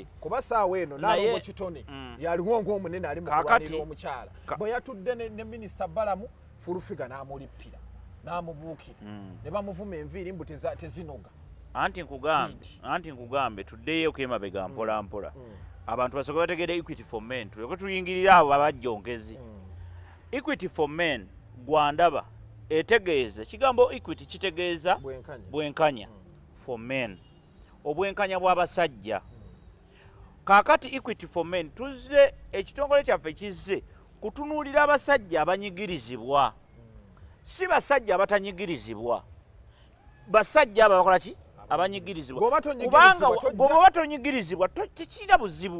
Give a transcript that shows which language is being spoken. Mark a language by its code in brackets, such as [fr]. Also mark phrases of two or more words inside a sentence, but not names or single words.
[lg] kuba saawa eno Nalongo Kitone yaliwo ng'omunene ali mu kulwanira omukyala bwe yatudde ne minisita Balamu Fulufiga n'amulippira n'amubuukira ne bamuvuma enviiri mbu tezinoga anti nkugambe tuddeyo kemabega mpola mpola abantu basooka bategeera Equity for Men tuleke tuyingirira abo abajjongezi Equity for Men gwandaba etegeeza kigambo Equity kitegeeza bwenkanya for men obwenkanya bw'abasajja kaakati Equity for Men tuzze ekitongole kyaffe kizze kutunuulira abasajja abanyigirizibwa si basajja abatanyigirizibwa basajja abo bakola ki abanyigirizibwa kubanga bw'oba tonyigirizibwa tekirina buzibu